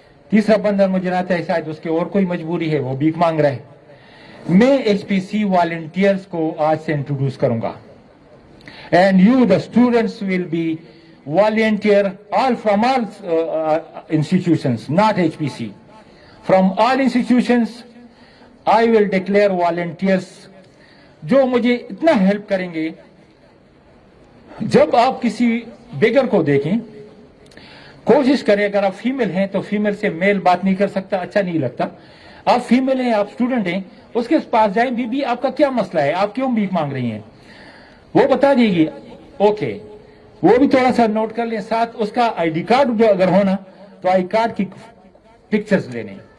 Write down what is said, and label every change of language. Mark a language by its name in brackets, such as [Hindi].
[Urdu] تیسرا بندہ مجھے آتا ہے شاید اس کے اور کوئی مجبوری ہے، وہ بھیک مانگ رہا ہے. میں HPC والنٹیئرز کو آج سے انٹروڈیوس کروں گا. [English] And you the students will be volunteer from all institutions, not HPC. From all institutions, I will declare volunteers [Urdu] جو مجھے اتنا ہیلپ کریں گے. جب آپ کسی بیگر کو دیکھیں کوشش کریں, اگر آپ فیمیل ہیں تو فیمیل سے میل بات نہیں کر سکتا, اچھا نہیں لگتا. آپ فیمیل ہیں, آپ اسٹوڈنٹ ہیں, اس کے پاس جائیں, بی آپ کا کیا مسئلہ ہے, آپ کیوں بھیک مانگ رہی ہیں, وہ بتا دے گی. اوکے, وہ بھی تھوڑا سا نوٹ کر لیں. ساتھ اس کا آئی ڈی کارڈ جو اگر ہونا تو آئی کارڈ کی پکچرز لینے.